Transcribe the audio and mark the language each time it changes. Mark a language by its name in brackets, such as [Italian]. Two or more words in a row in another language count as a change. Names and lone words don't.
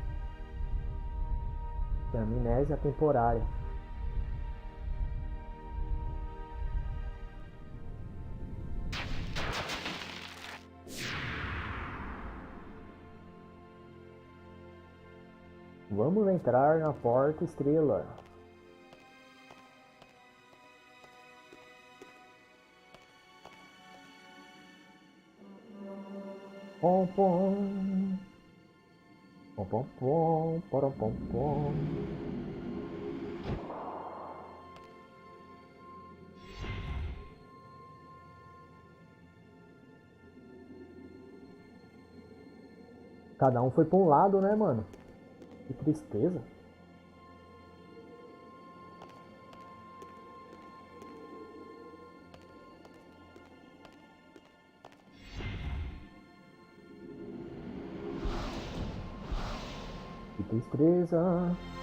[Portuguese] Tem amnésia temporária. Vamos entrar na porta estrela. Pom pom. Pom pom pom, porom pom pom. Cada um foi pra um lado, né, mano? Que tristeza. Que tristeza.